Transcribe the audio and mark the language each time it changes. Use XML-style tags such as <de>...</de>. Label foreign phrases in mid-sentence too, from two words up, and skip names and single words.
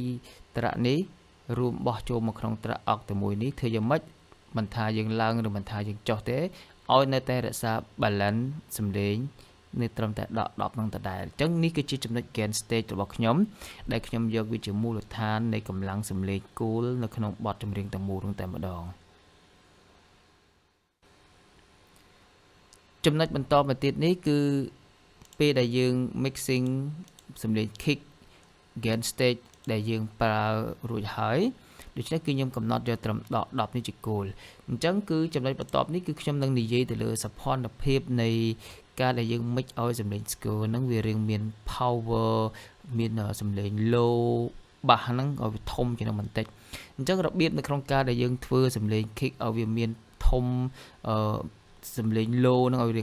<km>ត្រាក់នេះរួមបោះចូលមកក្នុងត្រាក់អុកតែមួយនេះធ្វើយ៉ាងម៉េចមិនថាយើងឡើងឬមិនថាយើងចុះទេឲ្យនៅតែរក្សា balance សំឡេងនៅត្រឹមតែដក10នឹងដដែលអញ្ចឹងនេះគឺជាចំណុច</km> <en>gain stage</en> <km>របស់ខ្ញុំដែលខ្ញុំយកវាជាមូលដ្ឋាននៃកម្លាំងសំឡេងគោលនៅក្នុងបទចម្រៀងទាំងមូលនោះតែម្ដង ចំណុចបន្តមកទៀតនេះគឺពេលដែលយើង mixing សំឡេង</km> <en>kick gain stage</en> <km>ដែលយើងប្រើរួចហើយដូច្នេះគឺខ្ញុំកំណត់យកត្រឹមដក10នេះជាគោលអញ្ចឹងគឺចំណុចបន្ទាប់នេះគឺខ្ញុំនឹងនិយាយទៅលើសភនភាពនៃការដែលយើង mix ឲ្យសំឡេង score ហ្នឹងវារៀងមាន power មានសំឡេង low បាសហ្នឹងឲ្យវាធំជាងបន្តិចអញ្ចឹងរបៀបនៅក្នុងការដែលយើងធ្វើសំឡេង kick ឲ្យវាមានធំសំឡេង low នឹងឲ្យរៀង</km>